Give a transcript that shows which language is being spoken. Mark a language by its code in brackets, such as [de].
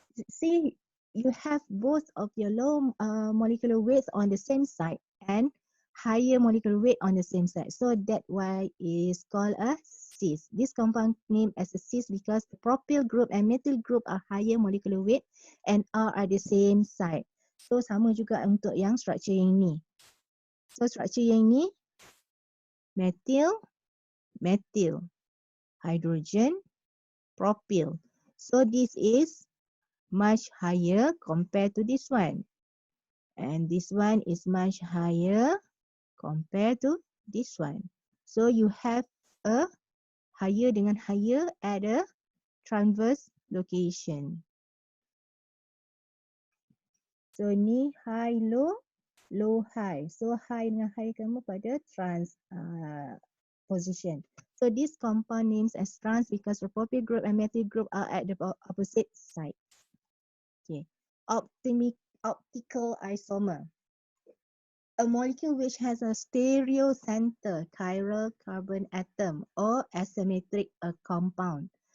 [en] See, you have both of your low molecular weights on the same side and higher molecular weight on the same side. So that why is called a cis. This compound named as a cis because the propyl group and methyl group are higher molecular weight and are at the same side. [ms] So sama juga untuk yang structure yang ni. So structure yang ni methyl, methyl, hydrogen, propyl. [en] So this is much higher compared to this one. And this one is much higher compared to this one. So you have a higher dengan higher at a transverse location. So ni high low, low high. So high dengan high [ms] kamu pada [en] trans position. So this compound names as trans because the propyl group and methyl group are at the opposite side. Okay. Optical isomer. A molecule which has a stereocenter chiral carbon atom or asymmetric compound.